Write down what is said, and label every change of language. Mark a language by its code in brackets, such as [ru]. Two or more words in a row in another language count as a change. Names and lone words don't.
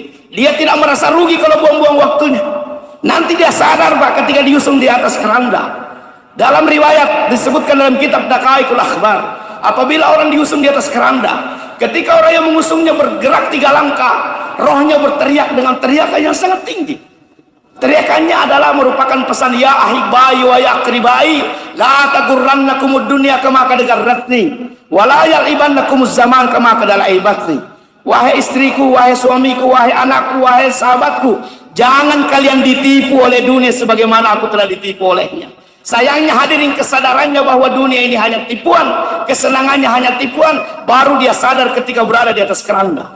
[id] Dia tidak merasa rugi kalau buang-buang waktunya. Nanti dia sadar Pak ketika diusung di atas keranda. Dalam riwayat disebutkan dalam kitab Daqaiqul Akhbar, apabila orang diusung di atas keranda, ketika orang yang mengusungnya bergerak 3 langkah, rohnya berteriak dengan teriakan yang sangat tinggi. Teriakannya adalah merupakan pesan, [ar] يا أحبائي و يا أقربائي، لا تغرنكم الدنيا كما قد غرتني، ولا يلعبنكم الزمان كما قد لعبتني. [id] Wahai istriku, wahai suamiku, wahai anakku, wahai sahabatku, jangan kalian ditipu oleh dunia sebagaimana aku telah ditipu olehnya. Sayangnya hadirin, kesadarannya bahwa dunia ini hanya tipuan, kesenangannya hanya tipuan, baru dia sadar ketika berada di atas keranda.